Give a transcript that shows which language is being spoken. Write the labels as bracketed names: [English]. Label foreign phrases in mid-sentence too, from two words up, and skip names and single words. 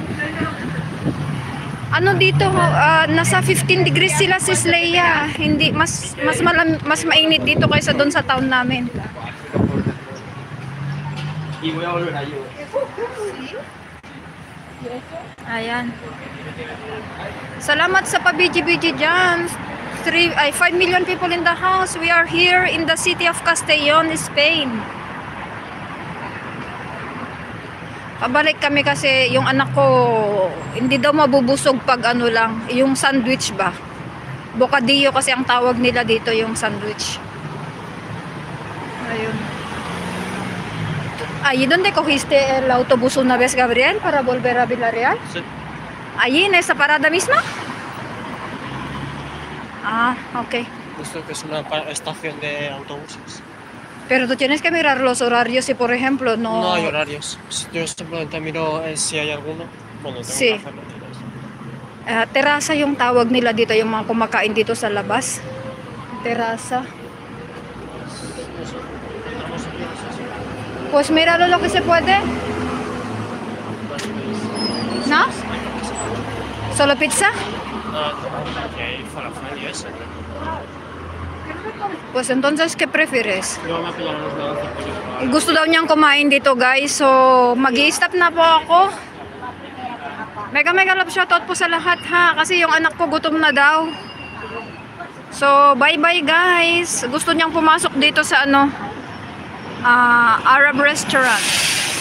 [Filipino] Dito, nasa 15 degrees sila, Sis Leia. Hindi, mas mainit dito kaysa doon sa town namin. Ayan. Salamat sa pabiji-biji dyan. [English] 5 million people in the house. We are here in the city of Castellón, Spain. [Filipino] Pabalik kami kasi yung anak ko hindi daw mabubusog pag lang, yung sandwich ba. Bocadillo kasi ang tawag nila dito, yung sandwich. Ayun. [Spanish] ¿Allí donde cogiste el autobús una vez, Gabriel, para volver a Villarreal? Sí. ¿Allí en esa parada misma? Ah, ok. Esto que es una estación de autobuses. Pero tú tienes que mirar los horarios si, por ejemplo, no... No hay horarios. Yo simplemente miro si hay alguno. Bueno, tengo Sí. que hacerlo. [Filipino] Terasa yung tawag nila dito, yung mga kumakain dito sa labas. Terasa. [Spanish] Pues míralo lo que se puede. ¿No? ¿Solo pizza? Que hay falafel y eso. Pues entonces, ¿qué prefieres? Yo me pillan los de 11 [Filipino] Gusto daw niyang kumain dito, guys. So, mag-i-stop na po ako. [English] Mega love shoutout [Filipino] po sa lahat, ha. Kasi yung anak ko gutom na daw. [English] So, bye-bye, guys. [Filipino] Gusto niyang pumasok dito sa Arab restaurant.